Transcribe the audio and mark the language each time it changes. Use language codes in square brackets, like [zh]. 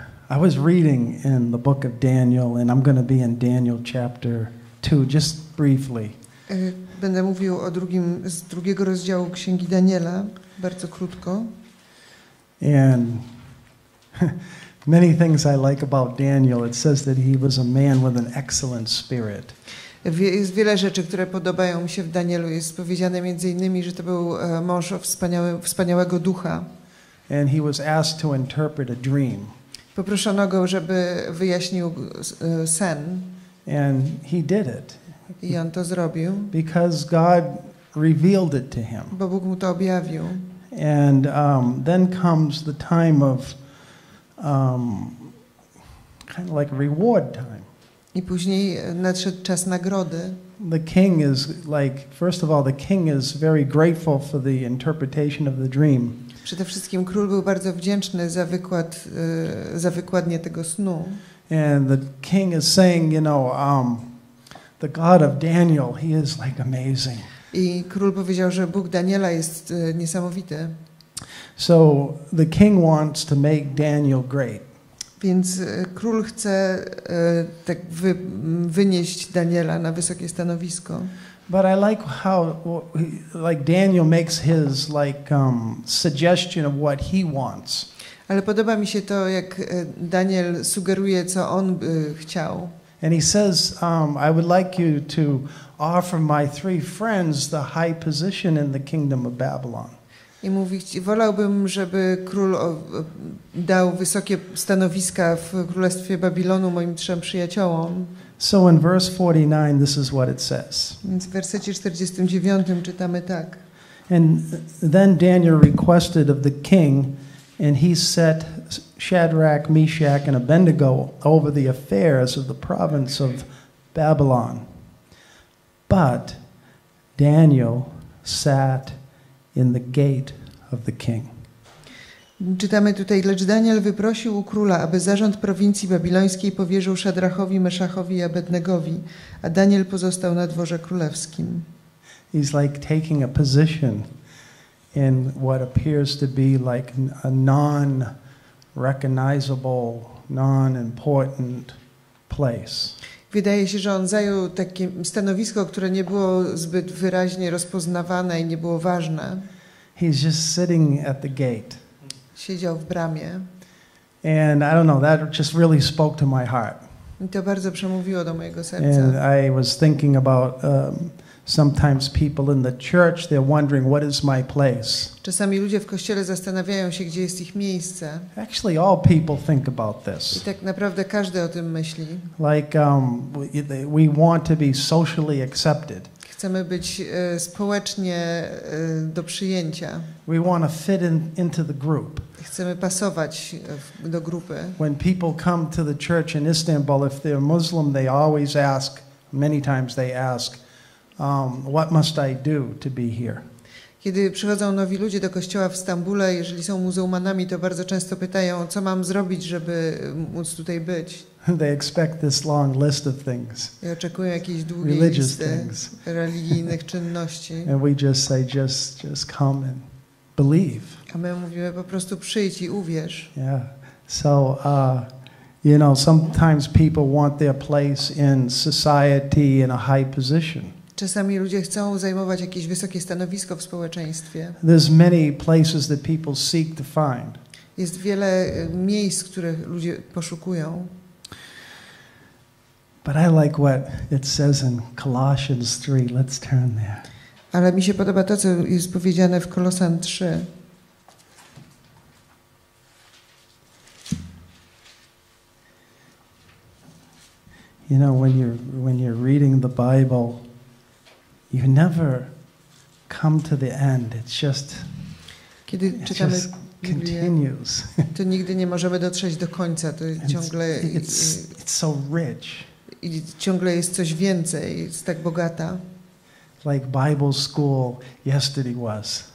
[en] I was reading in the book of Daniel, and I'm going to be in Daniel chapter 2, just briefly. [pl] Będę mówił o z drugiego rozdziału Księgi Daniela, bardzo krótko. [en] And many things I like about Daniel. It says that he was a man with an excellent spirit. [pl] Jest wiele rzeczy, które podobają mi się w Danielu. Jest powiedziane między innymi, że to był mąż o wspaniałego ducha. [en] And he was asked to interpret a dream. [pl] Poproszono go, żeby wyjaśnił sen. [en] And he did it. [pl] I on to zrobił. [en] Because God revealed it to him. [pl] Bo Bóg mu to objawił. [en] And then comes the time of kind of like reward time. [pl] I później nadszedł czas nagrody. [en] The king is like, first of all, the king is very grateful for the interpretation of the dream. [pl] Przede wszystkim król był bardzo wdzięczny za wykładnię tego snu. [en] And the king is saying, you know, the God of Daniel, he is like amazing. [pl] I król powiedział, że Bóg Daniela jest niesamowity. [en] So the king wants to make Daniel great. [pl] Więc król chce tak wynieść Daniela na wysokie stanowisko. [en] But I like how like Daniel makes his suggestion of what he wants. [pl] Ale podoba mi się to, jak Daniel sugeruje, co on by chciał. [en] And he says, I would like you to offer my 3 friends the high position in the kingdom of Babylon. [pl] I mówi, wolałbym, żeby król dał wysokie stanowiska w królestwie Babilonu moim 3 przyjaciołom. [en] So in verse 49, this is what it says. [pl] Więc w wersecie 49 czytamy tak. [en] And then Daniel requested of the king, and he set Shadrach, Meshach, and Abednego over the affairs of the province of Babylon. But Daniel sat in the gate of the king. [pl] Czytamy tutaj, lecz Daniel wyprosił u króla, aby zarząd prowincji babilońskiej powierzył Szadrachowi, Meszachowi i Abednegowi, a Daniel pozostał na dworze królewskim. [en] He's like taking a position in what appears to be like a non-recognizable, non-important place. [pl] Wydaje się, że on zajął takie stanowisko, które nie było zbyt wyraźnie rozpoznawane i nie było ważne. [en] He's just sitting at the gate. [pl] Siedział w bramie. [en] And I don't know, that just really spoke to my heart. [pl] I to bardzo przemówiło do mojego serca. [en] And I was thinking about sometimes people in the church, they're wondering, what is my place? [pl] Czasami ludzie w kościele zastanawiają się, gdzie jest ich miejsce. [en] Actually, all people think about this. [pl] I tak naprawdę każdy o tym myśli. [en] Like we want to be socially accepted. [pl] Chcemy być społecznie do przyjęcia. [en] We want to fit into the group. [pl] Chcemy pasować do grupy. [en] When people come to the church in Istanbul, if they're Muslim, they always ask, many times they ask, what must I do to be here? [pl] Kiedy przychodzą nowi ludzie do kościoła w Stambule, jeżeli są muzułmanami, to bardzo często pytają, co mam zrobić, żeby móc tutaj być. [en] They expect this long list of things. [pl] I oczekują jakiejś długiej listy religijnych czynności. [en] And we just say, just come and believe. [pl] A my mówimy po prostu przyjdź i uwierz. [en] Yeah. So, you know, sometimes people want their place in society in a high position. [pl] Czasami ludzie chcą zajmować jakieś wysokie stanowisko w społeczeństwie. [en] There's many places that people seek to find. [pl] Jest wiele miejsc, których ludzie poszukują. [en] But I like what it says in Colossians 3. Let's turn there. [pl] Ale mi się podoba to, co jest powiedziane w Kolosan 3. [en] You know, when you're reading the Bible, you never come to the end. It's just [pl] Kiedy czytamy Biblię, [en] continues. [pl] to nigdy nie możemy dotrzeć do końca. To ciągle [en] it's so rich. [pl] I ciągle jest coś więcej, jest tak bogata. [en] Like Bible school yesterday was.